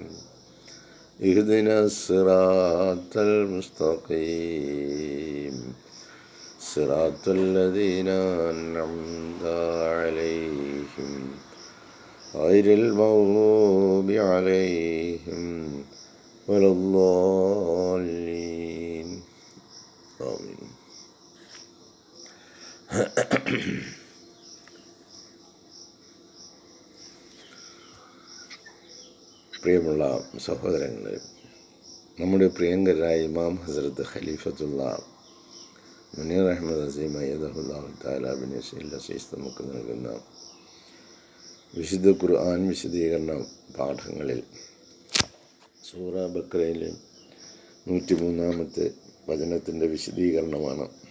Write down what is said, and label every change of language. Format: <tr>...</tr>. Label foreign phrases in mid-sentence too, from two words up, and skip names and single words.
<ar>اهدنا الصراط المستقيم صراط الذين أنعمت عليهم غير المغضوب عليهم ولا الضالين آمين.</ar> <ml>പ്രിയമുള്ള സഹോദരങ്ങളെ, നമ്മുടെ പ്രിയങ്കരായ ഇമാം ഹസ്രത്ത് ഖലീഫത്തുള്ള മുനീർ അഹമ്മദ് അസീം</ml> <ar>أيده الله تعالى بن عزيز</ar> <ml>നമുക്ക് നൽകുന്ന വിശുദ്ധ ഖുർആൻ വിശദീകരണ പാഠങ്ങളിൽ സൂറ ബഖറയിലെ 103-ാമത്തെ വചനത്തിൻ്റെ വിശദീകരണമാണ്.</ml>